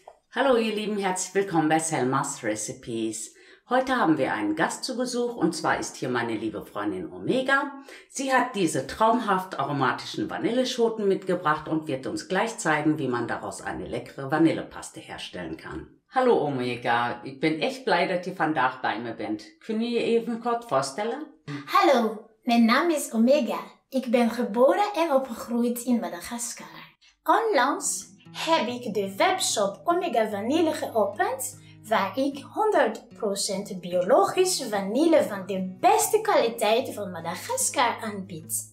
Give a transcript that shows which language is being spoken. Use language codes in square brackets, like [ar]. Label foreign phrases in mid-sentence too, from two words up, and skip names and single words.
[de] Hallo ihr Lieben, herzlich willkommen bei Selmas Recipes. Heute haben wir einen Gast zu Besuch und zwar ist hier meine liebe Freundin Omega. Sie hat diese traumhaft aromatischen Vanilleschoten mitgebracht und wird uns gleich zeigen, wie man daraus eine lekkere Vanillepaste herstellen kan. [nl] Hallo Omega, ik ben echt blij dat je vandaag bij me bent. Kun je je even kort voorstellen? Hallo, mijn naam is Omega. Ik ben geboren en opgegroeid in Madagaskar. Onlangs heb ik de webshop Omega Vanille geopend, waar ik 100% biologische vanille van de beste kwaliteit van Madagaskar aanbied.